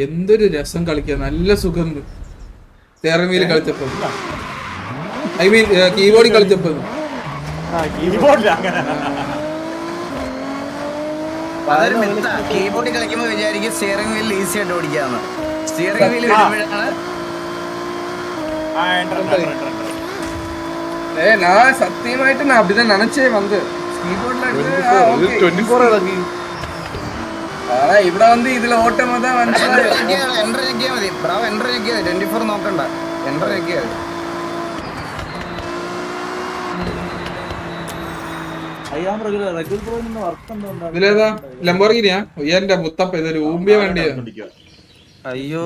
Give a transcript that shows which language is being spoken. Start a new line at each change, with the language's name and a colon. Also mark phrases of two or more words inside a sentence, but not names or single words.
Malayalam: എന്തൊരു രസം കളിക്കാൻ, നല്ല സുഖം
English: steering wheel
Malayalam: കളിച്ചപ്പോ.
English: I mean
Malayalam: കീബോർഡിൽ കളിച്ചപ്പോ. കീബോർഡിൽ കളിക്കുമ്പോ വിചാരിക്കും
English: steering wheel
Malayalam: ഈസി ആയിട്ട് ഓടിക്കാന്ന്.
English: steering wheel
Malayalam: വരുമ്പോഴാണ്
Tamil: நான் சத்தியமாயிட்டு நான் அப்படிதான் நினைச்சே வந்து கீபோர்ட்ல ஆனா ഇവിടെ வந்து இதுல ஓட்டம் தான் മനസ്സിലായോ.
Malayalam: എൻട്രി ഞെക്കിയാ മതി ബ്രാവോ. എൻട്രി ഞെക്കിയാ 24 നോക്കണ്ട. എൻട്രി ഞെക്കിയാ ഇതിലേതാ ലംബോർഗിനിയാ? എന്റെ മുത്തപ്പ ഇതൊരു ഊമ്പിയ വണ്ടിയാ. അയ്യോ